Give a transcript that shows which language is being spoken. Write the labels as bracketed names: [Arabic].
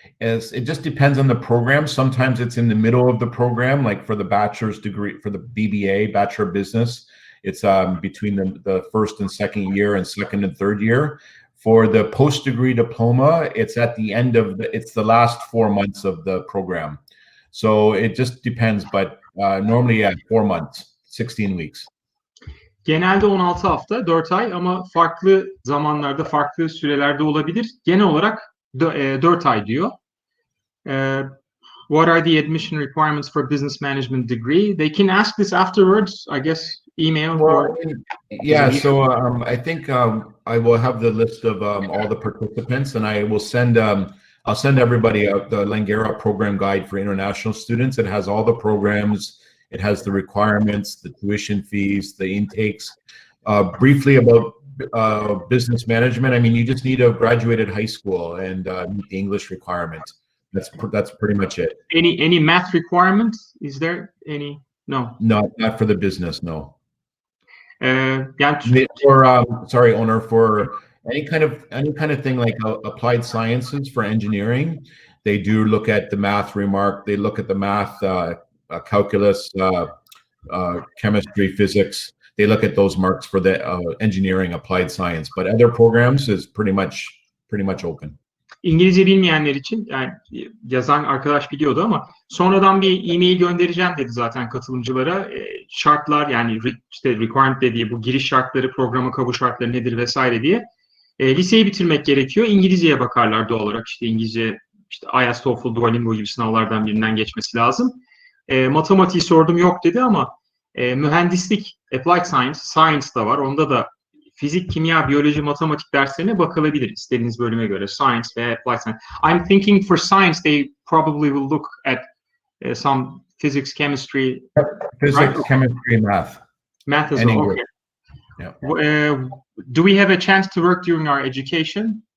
[English] It just depends on the program. Sometimes it's in the middle of the program, like for the bachelor's degree, for the BBA, Bachelor of Business, it's between the first and second year and second and third year. For the post-degree diploma, it's at the end of it's the last 4 months of the program. So it just depends, but normally at 4 months, 16 weeks. [Turkish] Genelde 16 hafta, 4 ay ama farklı zamanlarda, farklı sürelerde olabilir. Genel olarak 4 ay diyor. [English] What are the admission requirements for business management degree? They can ask this afterwards, I guess, email or... Yeah, so I think I will have the list of all the participants, and I will send I'll send everybody the Langara program guide for international students. It has all the programs, it has the requirements, the tuition fees, the intakes. Briefly about business management, I mean, you just need to have graduated high school and meet the English requirement. That's pretty much it. Any math requirements? Is there any? No. Not for the business, no. [Turkish] Yani, [English] sorry, owner, for any kind of thing like applied sciences for engineering, they do look at the math remark. They look at the math, calculus, chemistry, physics. They look at those marks for the engineering applied science. But other programs is pretty much open. [Turkish] İngilizce bilmeyenler için, yani yazan arkadaş biliyordu ama sonradan bir e-mail göndereceğim dedi zaten katılımcılara. Şartlar, yani işte requirement dediği bu giriş şartları, programa kabul şartları nedir vesaire diye. Liseyi bitirmek gerekiyor. İngilizceye bakarlar doğal olarak. İşte İngilizce, işte IELTS, TOEFL, Duolingo gibi sınavlardan birinden geçmesi lazım. Matematiği sordum, yok dedi ama mühendislik, applied science da var. Onda da fizik, kimya, biyoloji, matematik derslerine bakılabilir istediğiniz bölüme göre. [English] Science ve applied science. I'm thinking for science they probably will look at some physics, chemistry. Physics, right? chemistry, math. Math as well. Okay. Yeah. Do we have a chance to work during our education?